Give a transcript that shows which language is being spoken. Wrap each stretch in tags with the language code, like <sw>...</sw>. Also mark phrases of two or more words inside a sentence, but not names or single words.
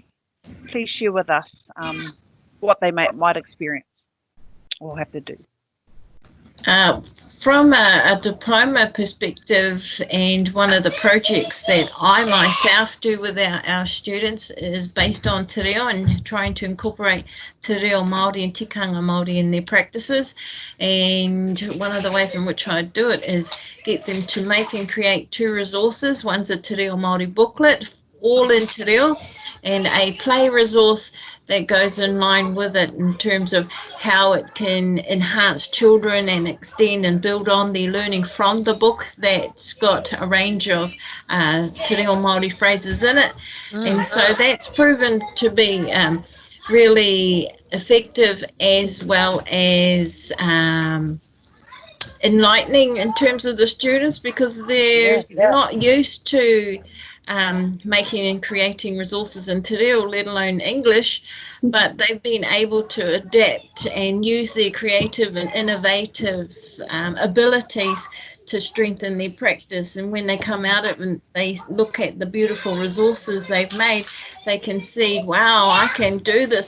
<en>Please share with us what they might experience or have to do. From a diploma perspective, and one of the projects that I myself do with our students is based on</en> <mi>te reo</mi> <en>and trying to incorporate</en> <mi>te reo Māori</mi> <en>and</en> <mi>tikanga Māori</mi> <en>in their practices. And one of the ways in which I do it is get them to make and create 2 resources. One's a</en> <mi>te reo Māori</mi> <en>booklet, all in</en> <mi>te reo,</mi> <en>and a play resource that goes in line with it in terms of how it can enhance children and extend and build on their learning from the book, that's got a range of</en> <mi>te reo Māori</mi> <en>phrases in it. And so that's proven to be really effective, as well as enlightening in terms of the students, because they're not used to making and creating resources in</en> <mi>te reo,</mi> <en>let alone English, but they've been able to adapt and use their creative and innovative abilities to strengthen their practice. And when they come out of it and they look at the beautiful resources they've made, they can see, wow, I can do this.</en>